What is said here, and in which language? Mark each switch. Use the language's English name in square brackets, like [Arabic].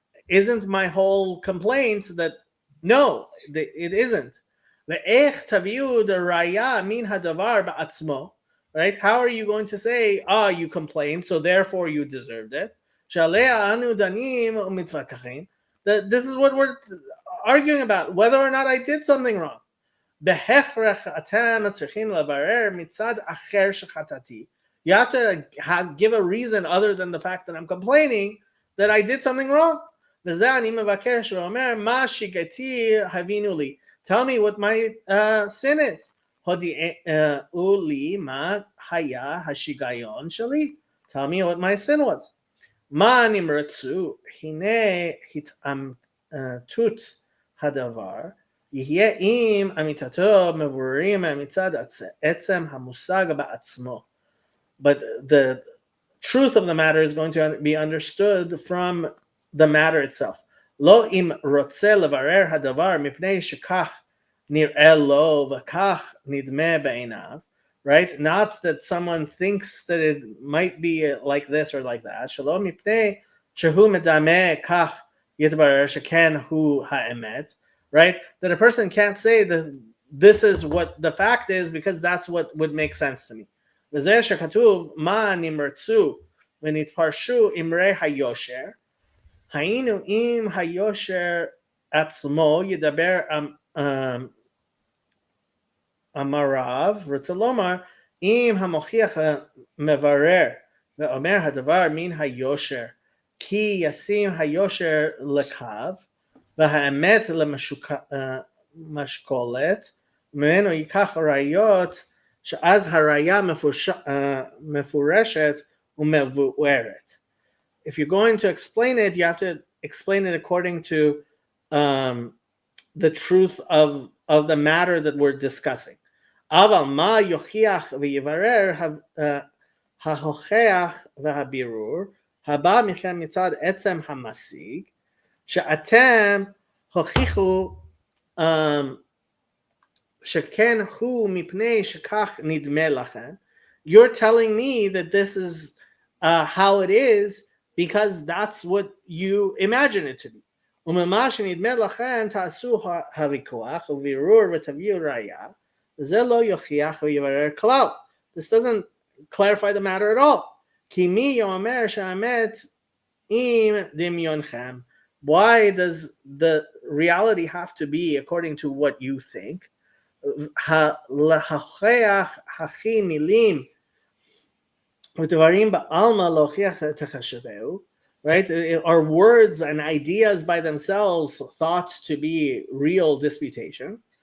[English] Isn't my whole complaint that no, it isn't. [Hebrew] ואיך תביאו דראיה מן הדבר בעצמו, right? [English] How are you going to say, you complained, so therefore you deserved it? [Hebrew] שעליה אנו דנים ומתווכחים. [English] This is what we're arguing about, whether or not I did something wrong. [Hebrew] בהכרח אתם צריכים לברר מצד אחר שחטאתי. [English] You have to give a reason other than the fact that I'm complaining that I did something wrong. [Hebrew] וזה אני מבקש ואומר, מה שיגעתי הבינו לי. [English] Tell me what my sin is. [Hebrew] הודיעו לי מה היה השיגיון שלי. [English] Tell me what my sin was. [Hebrew] מה נמרצו, הנה התאמתות הדבר, יהיה אם אמיתתו מבוררים מצד עצם המושג בעצמו. [English] But the truth of the matter is going to be understood from the matter itself. [Hebrew] לא אם רוצה לברר הדבר מפני שכך נראה לו וכך נדמה בעיניו, right? [English] Not that someone thinks that it might be like this or like that. [Hebrew] שלא מפני שהוא מדמה כך יתברר שכן הוא האמת, right? [English] That a person can't say that this is what the fact is because that's what would make sense to me. [Hebrew] וזה שכתוב מה נמרצו ונתפרשו אמרי היושר, היינו אם היושר עצמו ידבר אמריו, רוצה לומר, אם המוכיח מברר ואומר הדבר מן היושר, כי ישים היושר לקו, והאמת למשקולת, ממנו ייקח ראיות, שאז הראיה מפורשת ומבוארת. [English] If you're going to explain it, you have to explain it according to the truth of the matter that we're discussing. [Hebrew] אבל מה יוכיח ויברר ההוכח והבירור, הבא מכם מצד עצם המשיג, שאתם הוכיחו שכן הוא מפני שכך נדמה לכם. [English] You're telling me that this is how it is because that's what you imagine it to be. [Hebrew] וממה שנדמה לכם תעשו הוויכוח ובירור ותביאו ראיה, זה לא יוכיח ויברר כלל. [English] This doesn't clarify the matter at all. [Hebrew] כי מי יאמר שהאמת עם דמיונכם? [English] Why does the reality have to be according to what you think? [Hebrew] להוכיח הכי מילים ודברים בעלמא להוכיח תחשבהו, right? [English] Are words and ideas by themselves thought to be real disputation?